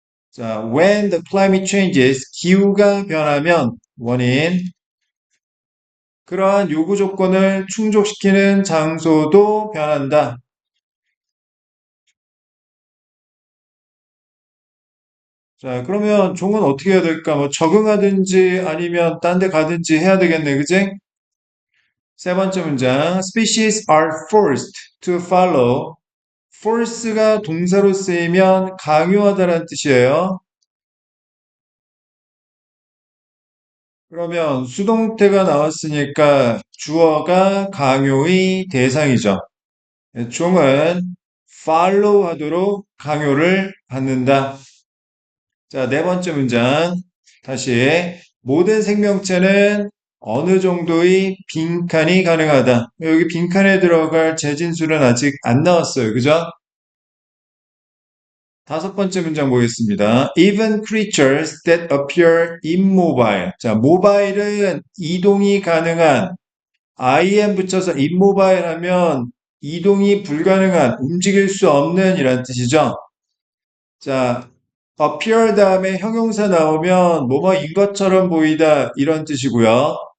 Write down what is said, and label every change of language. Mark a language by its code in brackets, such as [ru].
[ko] 자, [en] when the climate changes, [ko] 기후가 변하면 원인, 그러한 요구 조건을 충족시키는 장소도 변한다. 자, 그러면 종은 어떻게 해야 될까? 뭐 적응하든지 아니면 딴 데 가든지 해야 되겠네, 그지? 세 번째 문장. [en] Species are forced to follow. [ko] force가 동사로 쓰이면 강요하다라는 뜻이에요. 그러면 수동태가 나왔으니까 주어가 강요의 대상이죠. 종은 follow 하도록 강요를 받는다. 자, 네 번째 문장. 다시. 모든 생명체는 어느 정도의 빈칸이 가능하다. 여기 빈칸에 들어갈 재진술은 아직 안 나왔어요. 그죠? 다섯 번째 문장 보겠습니다. [en] Even creatures that appear immobile. [ko] 자, mobile은 이동이 가능한 im 붙여서 immobile 하면 이동이 불가능한, 움직일 수 없는 이란 뜻이죠. 자, appear 다음에 형용사 나오면 뭐뭐인 것처럼 보이다 이런 뜻이고요.